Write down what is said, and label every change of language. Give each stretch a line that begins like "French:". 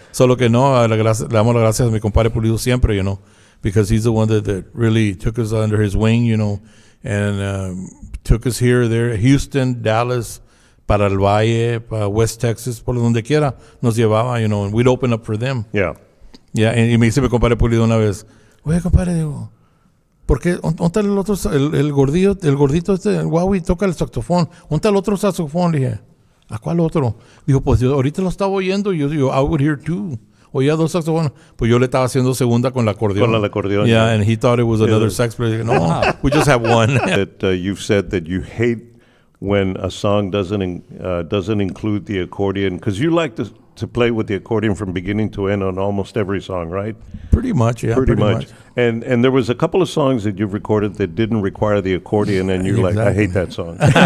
Spanish: Solo que no, le damos las gracias a mi compadre Pulido siempre,
English: because he's the one that really took us under his wing, and took us here, there, Houston, Dallas,
Spanish: para el Valle, para West Texas, por donde quiera nos llevaba,
English: and we'd open up for them. Yeah.
Spanish: Yeah, y me dice mi compadre Pulido una vez, oye, compadre, digo, ¿por qué? ¿Dónde está el otro, el gordito este, el Huawei, toca el saxofón? ¿Dónde está el otro saxofón? Le dije, ¿a cuál otro? Dijo, pues yo ahorita lo estaba oyendo, y yo,
English: I would hear two.
Spanish: Oía dos saxofones. Pues yo le estaba haciendo segunda con el acordeón. Con el acordeón,
English: Yeah, yeah. and he thought it was another sax player. No, we just have one. That you've said that you hate when a song doesn't include the accordion, because you like to play with the accordion from beginning to end on almost every song, right? Pretty much, yeah. Pretty much. And there was a couple of songs that you've recorded that didn't require the accordion, and you're like, I hate that song.